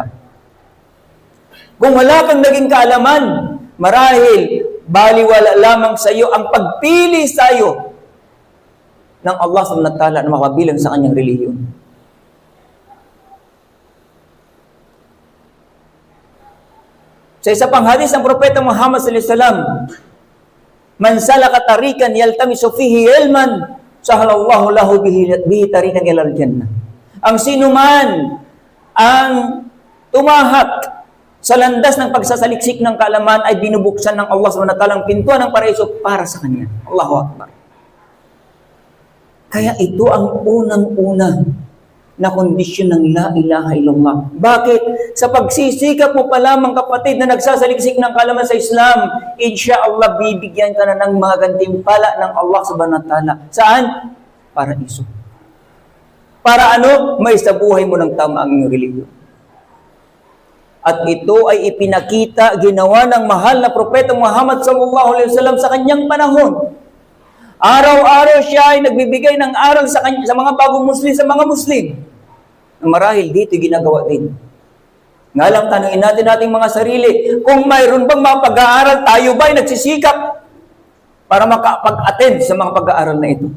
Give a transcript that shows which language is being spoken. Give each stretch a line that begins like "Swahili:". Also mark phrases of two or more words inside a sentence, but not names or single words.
Filipino: Kung wala kang naging kaalaman, marahil, baliwala lamang sa iyo ang pagpili sa iyo ng Allah
Arabic: سبحانه وتعالى
Filipino: na makabilang sa kanyang relihiyon. Sa isa pang hadis ng Propeta Muhammad
Arabic: صلى الله عليه وسلم من سلك طريقا يلتمس فيه علما سهل الله له به طريقا إلى الجنة.
Filipino: Ang sino man ang tumahak sa landas ng pagsasaliksik ng kaalaman ay binubuksan ng Allah
Arabic: سبحانه وتعالى
Filipino: ang pintuan ng paraiso para sa kanya.
Arabic: الله أكبر.
Filipino: Kaya ito ang unang-una na kondisyon ng
Arabic: لا إله إلا الله.
Filipino: Bakit? Sa pagsisikap mo pa lamang kapatid na nagsasaliksik ng kaalaman sa Islam, insyaAllah bibigyan ka na ng mga gantimpala ng Allah
Arabic: سبحانه وتعالى.
Filipino: Saan? Paraiso. Para ano? May sa buhay mo ng tama ang iyong relihiyon. At ito ay ipinakita, ginawa ng mahal na Propeta Muhammad
Arabic: صلى الله عليه وسلم
Filipino: sa kanyang panahon. Araw-araw siya ay nagbibigay ng aral sa mga bagong Muslim, sa mga Muslim. Marahil dito ginagawa din. Nga lang tanungin natin ating mga sarili, kung mayroon bang mga pag-aaral, tayo ba ay nagsisikap para makapag-attend sa mga pag-aaral na ito?